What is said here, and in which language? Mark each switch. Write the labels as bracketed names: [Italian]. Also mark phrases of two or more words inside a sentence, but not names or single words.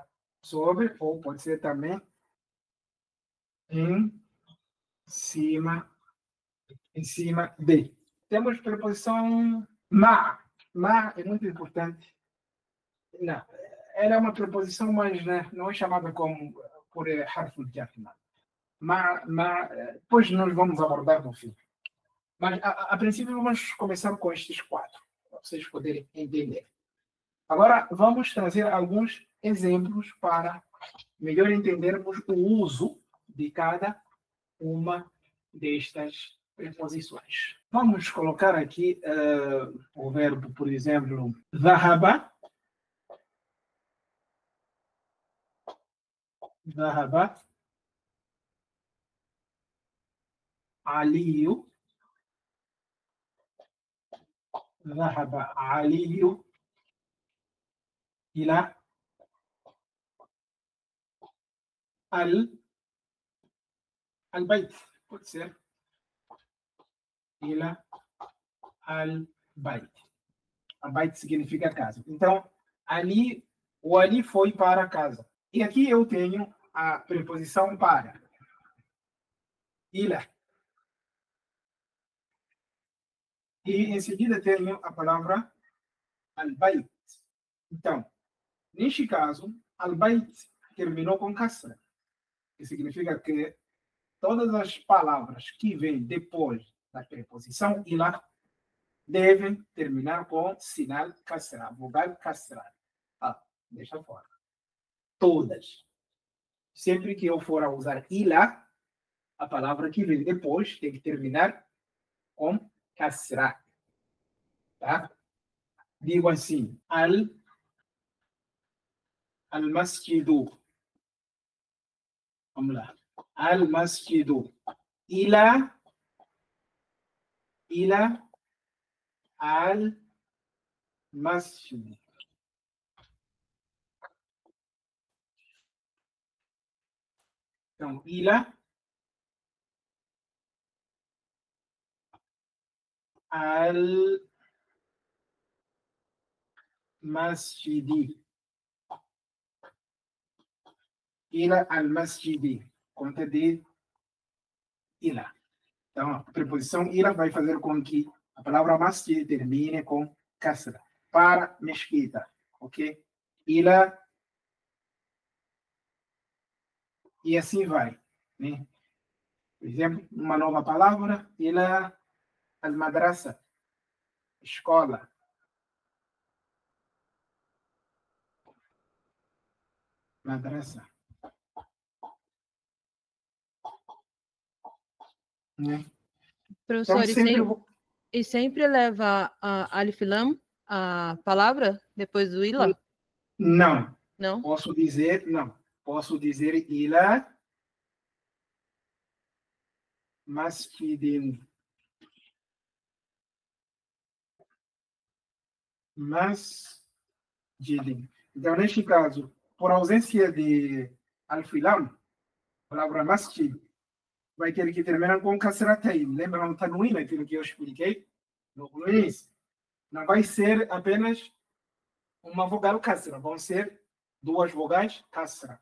[Portuguese] Sobre, ou pode ser também em cima de. Temos preposição ma. Ma é muito importante. Não, ela é uma preposição, mas né, não é chamada como por [Arabic] حرف الجر. [Portuguese] Depois nós vamos abordar no fim. Mas, a princípio, vamos começar com estes quatro, para vocês poderem entender. Agora, vamos trazer alguns exemplos para melhor entendermos o uso de cada uma destas preposições. Vamos colocar aqui o verbo, por exemplo, dhahaba. Dhahaba. Aliyu. [Arabic] ذهب علي إلى البيت. [Portuguese] Pode ser. [Arabic] إلى البيت. [Portuguese] البيت significa casa. Então, o Ali foi para a casa. E aqui eu tenho a preposição para. Ila. E em seguida tenho a palavra al-bayt. Então, neste caso, al-bayt terminou com kasra, que significa que todas as palavras que vêm depois da preposição ila devem terminar com sinal kasra, vogal kasra. Deixa fora. Todas. Sempre que eu for a usar ila, a palavra que vem depois tem que terminar com kasra. Tá? Digo assim, al-masjidu. Vamos lá. Al-masjidu. [Arabic] إلى المسجد. Então, إلى المسجد. إلى المسجد. [Portuguese] Conta de ila. Então, a preposição ila vai fazer com que a palavra masjid termine com kasra. Para mesquita. Ok? Ila. E assim vai. Né? Por exemplo, uma nova palavra, [Arabic] إلى المدرسة. [Portuguese] escola. Madrasa. Né? Professor, Então, sempre e sempre leva a alif lam, a palavra, depois do ila? Não. Não? Posso dizer, não. Posso dizer [Arabic] إلى مسجد. [Portuguese] Masjidin. Então, neste caso, por ausência de alfilam, a palavra masjid vai ter que terminar com kasratain. Lembra no tanwin, aquilo que eu expliquei no início? Não vai ser apenas uma vogal kasra, vão ser duas vogais kasra.